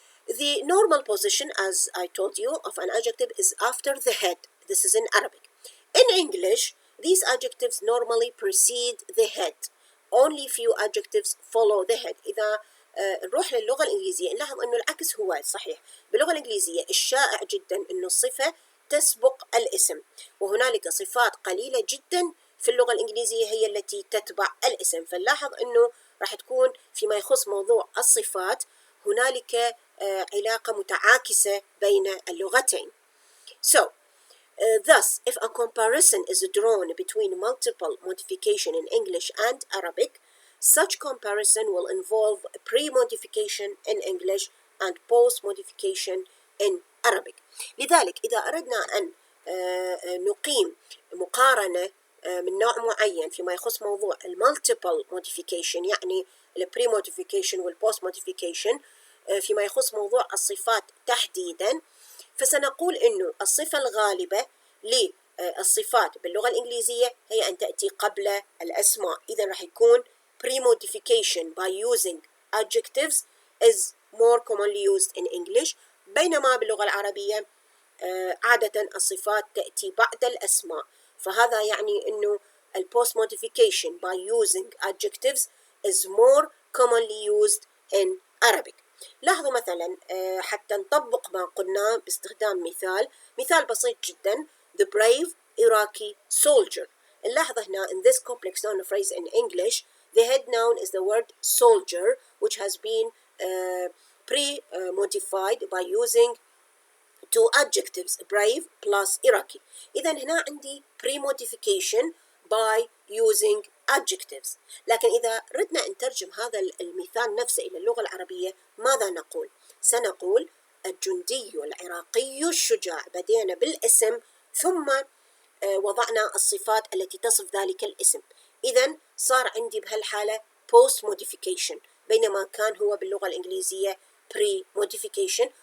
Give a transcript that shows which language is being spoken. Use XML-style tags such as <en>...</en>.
<en>The normal position, as I told you, of an adjective is after the head. This is in Arabic. In English, these adjectives normally precede the head. Only few adjectives follow the head.</en> <ar>إذا نروح للغة الإنجليزية نلاحظ أنه العكس هو صحيح. باللغة الإنجليزية الشائع جدا أنه الصفة تسبق الاسم، وهنالك صفات قليلة جدا في اللغة الإنجليزية هي التي تتبع الاسم. فنلاحظ أنه راح تكون فيما يخص موضوع الصفات هنالك علاقة متعاكسة بين اللغتين.</ar> <en>So, thus, if a comparison is drawn between multiple modification in English and Arabic, such comparison will involve pre-modification in English and post-modification in Arabic.</en> <ar>لذلك إذا أردنا أن نقيم مقارنة من نوع معين فيما يخص موضوع multiple modification يعني pre-modification post-modification فيما يخص موضوع الصفات تحديدا، فسنقول إنه الصفة الغالبة للصفات باللغة الإنجليزية هي أن تأتي قبل الأسماء. إذا راح يكون</ar> <en>premodification by using adjectives is more commonly used in English،</en> <ar>بينما باللغة العربية عادة الصفات تأتي بعد الأسماء. فهذا يعني إنه</ar> <en>post modification by using adjectives is more commonly used in Arabic.</en> <ar>لاحظوا مثلا حتى نطبق ما قلنا باستخدام مثال بسيط جدا</ar> <en>the brave Iraqi soldier.</en> <ar>نلاحظ هنا</ar> <en>in this complex noun phrase in English the head noun is the word soldier which has been pre-modified by using two adjectives brave plus Iraqi.</en> <ar>إذا هنا عندي</ar> <en>pre-modification by using adjectives.</en> <ar>لكن إذا ردنا نترجم هذا المثال نفسه إلى اللغة العربية ماذا نقول؟ سنقول الجندي العراقي الشجاع. بدينا بالاسم ثم وضعنا الصفات التي تصف ذلك الاسم. إذا صار عندي بهالحالة post modification بينما كان هو باللغة الإنجليزية pre-modification.</ar>